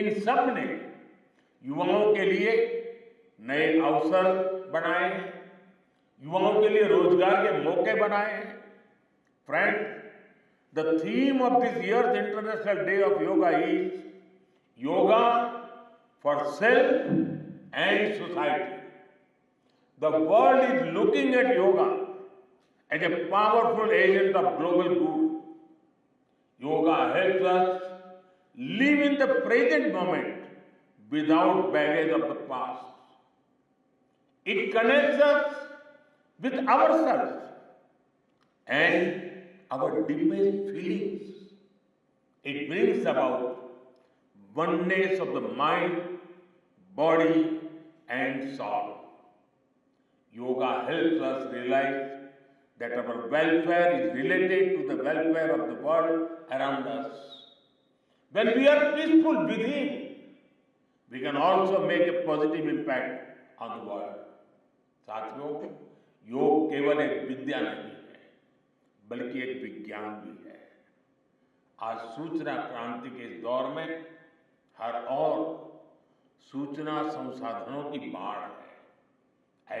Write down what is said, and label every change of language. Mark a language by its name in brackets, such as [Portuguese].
[Hindi] इन सब ने युवाओं के लिए नए अवसर बनाए हैं, युवाओं के लिए रोजगार के मौके बनाए हैं। [English] Friends, the theme of this year's international day of yoga is yoga for self and society. The world is looking at yoga as a powerful agent of global good. Yoga helps us live in the present moment without baggage of the past. It connects us with ourselves and our deepest feelings. It brings about oneness of the mind, body, and soul. Yoga helps us realize that our welfare is related to the welfare of the world around us. When we are peaceful within, we can also make a positive impact on the world. [Hindi] साथियों, योग केवल एक विद्या नहीं है, बल्कि एक विज्ञान भी है। आज सूचना क्रांति के इस दौर में हर ओर सूचना संसाधनों की बाढ़ है।